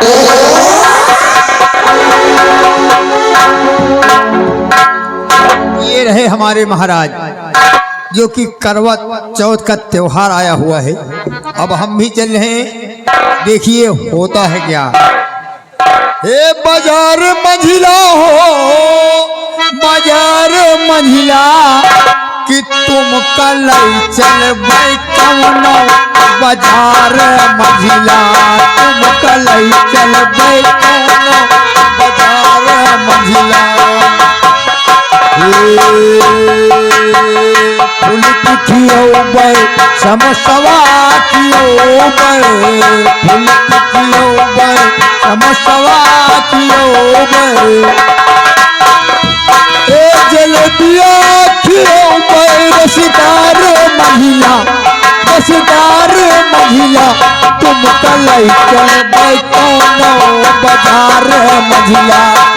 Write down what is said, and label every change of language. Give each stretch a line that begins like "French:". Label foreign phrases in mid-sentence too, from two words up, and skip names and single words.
Hindi: ये रहे हमारे महाराज जो कि करवा चौथ का त्योहार आया हुआ है। अब हम भी चल रहे हैं देखिए होता है क्या।
Bundeli: हे बाजार मंझिला हो बाजार मंझिला कि तुम कल चल कौनो बाजार मंझिला तुम कल चल कौनो बाजार मंझिला। फूल पिठियो बै समसवा कियो बै फूल पिठियो बै समसवा कियो बै ए जलेबिया खियो बै रसदार महिला तुम कल चल बै कौनो बाजार मंझिला।